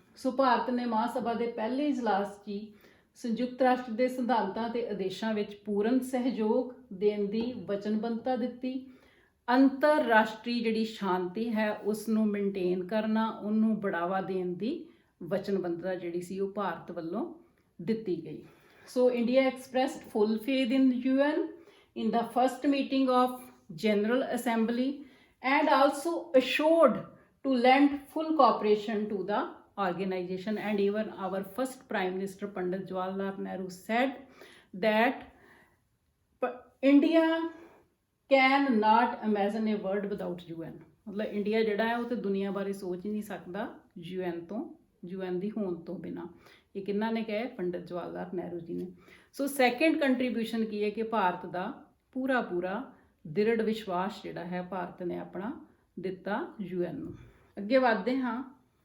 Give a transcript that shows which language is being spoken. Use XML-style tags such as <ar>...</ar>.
<pa>ਸੋ ਭਾਰਤ ਨੇ ਮਹਾਸਭਾ ਦੇ ਪਹਿਲੇ ਇਜਲਾਸ 'ਚ ਸੰਯੁਕਤ ਰਾਸ਼ਟਰ ਦੇ ਸਿਧਾਂਤਾਂ ਤੇ ਆਦੇਸ਼ਾਂ ਵਿੱਚ ਪੂਰਨ ਸਹਿਯੋਗ ਦੇਣ ਦੀ ਵਚਨਬੱਧਤਾ ਦਿੱਤੀ। ਅੰਤਰਰਾਸ਼ਟਰੀ ਜਿਹੜੀ ਸ਼ਾਂਤੀ ਹੈ ਉਸ ਨੂੰ ਮੇਨਟੇਨ ਕਰਨਾ, ਉਹਨੂੰ ਬੜਾਵਾ ਦੇਣ ਦੀ ਵਚਨਬੱਧਤਾ ਜਿਹੜੀ ਸੀ ਉਹ ਭਾਰਤ ਵੱਲੋਂ ਦਿੱਤੀ ਗਈ।</pa> <en>So India expressed full faith in UN in the first meeting of General Assembly and also assured to lend full cooperation to the organization. And even our first Prime Minister Pandit Jawaharlal Nehru said that India cannot imagine a world without UN.</en> <hi>मतलब India</hi> <pa>ਜਿਹੜਾ ਹੈ ਉਹ ਤੇ ਦੁਨੀਆ ਬਾਰੇ ਸੋਚ ਹੀ ਨਹੀਂ ਸਕਦਾ UN ਦੀ ਹੋਂਦ ਤੋਂ ਬਿਨਾ। ਇਹ ਕਿਹਨਾਂ ਨੇ ਕਿਹਾ? ਪੰਡਿਤ ਜਵਾਹਰ ਲਾਲ ਨਹਿਰੂ ਜੀ ਨੇ। ਸੋ ਸੈਕੰਡ ਕੰਟਰੀਬਿਊਸ਼ਨ ਕੀ ਹੈ ਕਿ ਭਾਰਤ ਦਾ ਪੂਰਾ ਦ੍ਰਿੜ ਵਿਸ਼ਵਾਸ ਜਿਹੜਾ ਹੈ ਭਾਰਤ ਨੇ ਆਪਣਾ ਦਿੱਤਾ UN ਨੂੰ। ਅੱਗੇ ਵਧਦੇ ਹਾਂ।</pa>